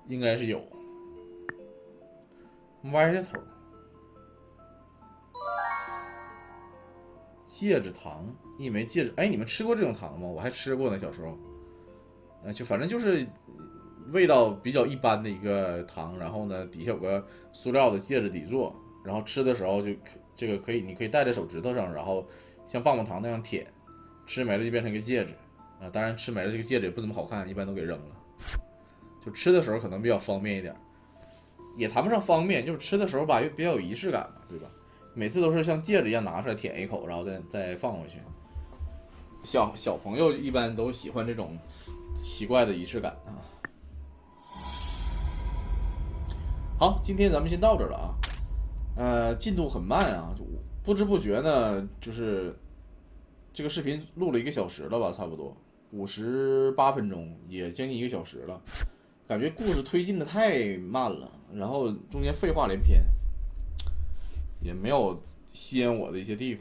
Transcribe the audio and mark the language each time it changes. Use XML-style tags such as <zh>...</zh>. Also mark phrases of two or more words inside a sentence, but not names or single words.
<zh>應該是有。歪着頭。戒指糖，你以為戒指？哎，你們吃過這種糖嗎？我還吃過呢，小時候。就反正就是味道比較一般的一個糖，然後呢底下有個塑料的戒指底座，然後吃的時候就這個可以，你可以戴在手指頭上，然後像棒棒糖那樣舔，吃沒了就變成一個戒指啊。當然吃沒了這個戒指也不怎麼好看，一般都給扔了。就吃的時候可能比較方便一點，也談不上方便，就是吃的時候吧，又比較有儀式感嘛，對吧？每次都是像戒指一樣拿出來舔一口，然後再放回去。小朋友一般都喜歡這種奇怪的儀式感啊。好，今天咱們先到這兒了啊。進度很慢啊，不知不覺呢，就是這個視頻錄了1個小時了吧，差不多58分鐘，也將近1個小時了。感覺故事推進的太慢了，然後中間廢話連篇，也沒有吸引我的一些地方。</zh>